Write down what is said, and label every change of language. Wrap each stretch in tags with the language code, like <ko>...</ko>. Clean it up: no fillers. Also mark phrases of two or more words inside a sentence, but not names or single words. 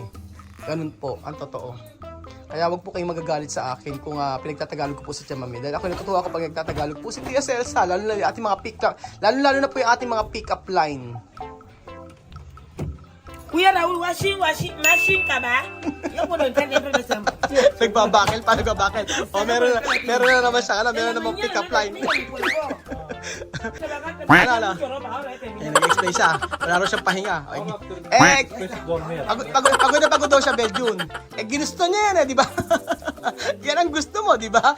<tl>Ganun po, ang totoo. Kaya wag po kayong magagalit sa akin kung pinagtatagalog ko po si Tia Mami. Dahil ako natutuwa kapag nagtatagalog po si Tia Celsa, lalo na yung ating mga pick-up, lalo na po yung ating mga</tl> <en>pick-up line.</en> <tl>Kuya Raul,</tl> <en>washing machine</en> <tl>ka ba? Yung mo doon,</tl> <es>kan dentro de sa...</es> <tl>Nagbabakil pa, nagbabakil. Meron na naman siya, meron naman</tl> <en>pick-up line.</en> <tl>Ano? Nag-explain siya. Wala raw siyang pahinga. Pagod na pagod daw siya, Belgium. Ginusto niya yan di ba? Yan ang gusto mo, di ba?</tl>